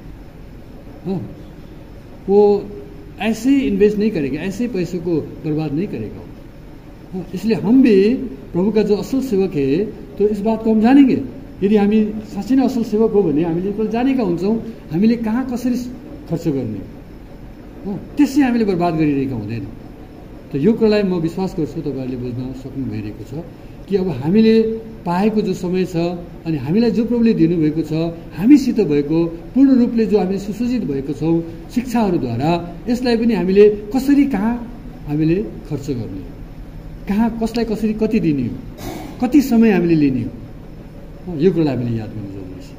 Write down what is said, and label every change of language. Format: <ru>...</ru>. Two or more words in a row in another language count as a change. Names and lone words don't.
<hi>हाँ, वो ऐसे इन्वेस्ट नहीं करेगा, ऐसे पैसे को बर्बाद नहीं करेगा। हाँ, इसलिए हम भी प्रभु का जो असल सेवक है तो इस बात को हम जानेंगे।</hi> <ne>यदि हामी साँच्चै नै असल सेवक हो भने हामीले एकपल्ट जानेका हुन्छौँ हामीले कहाँ कसरी खर्च गर्ने, त्यसै हामीले बर्बाद गरिरहेका हुँदैन। त यो कुरालाई म विश्वास गर्छु तपाईँहरूले बुझ्न सक्नु भइरहेको छ कि अब हामीले पाएको जो समय छ अनि हामीलाई जो प्रभुले दिनुभएको छ, हामीसित भएको पूर्ण रूपले जो हामीले सुसज्जित भएको छौँ शिक्षाहरूद्वारा, यसलाई पनि हामीले कसरी कहाँ हामीले खर्च गर्ने, कहाँ कसलाई कसरी कति दिने हो, कति समय हामीले लिने हो, यो कुरालाई हामीले याद गर्नु जरुरी छ।</ne>